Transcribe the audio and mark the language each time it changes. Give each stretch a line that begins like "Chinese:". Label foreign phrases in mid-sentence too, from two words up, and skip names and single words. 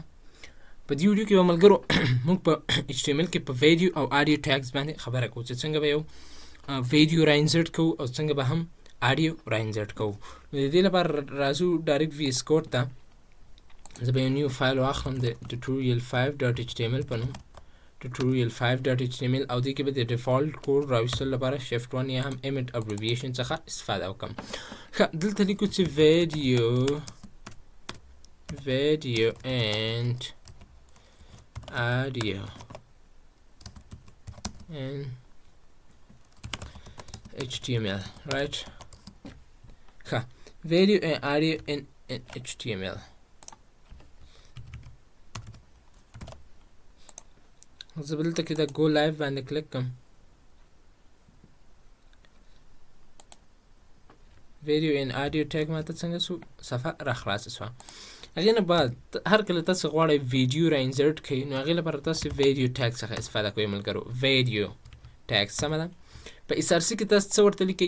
Pashto: په دې ویډیو کې به ملګرو موږ په HTML کې په ویډیو او
English: audio tags
Pashto: باندې خبره کوو چې څنګه به یو ویډیو را انسرټ کوو او څنګه به هم آډیو را انسرټ کوو. نو د دې لپاره راځو ډایرکټ VS کوډ ته. زه به یو
English: new file
Pashto: واخلم د tutorial5.html په نوم tutorial5.html او دې کې به د
English: default code
Pashto: راویستلو لپاره shift 1 یا هم
English: emit abbreviation
Pashto: څخه استفاده وکړم. ښه، دلته لیکو چې
English: video and audio in HTML, right?
Pashto: ښه،
English: video and audio in HTML.
Pashto: زه به دلته کې د
English: go live
Pashto: باندې کلیک کوم.
English: video and audio tag
Pashto: ماته څنګه سو صفحه را خلاصه سوه. هغې نه بعد هر کله تاسو غواړئ ویډیو را انسرټ کړئ نو هغې لپاره تاسو
English: video tag
Pashto: څخه استفاده کوئ ملګرو.
English: video tag
Pashto: سمه ده. په SRC کې تاسو څه ورته لیکئ؟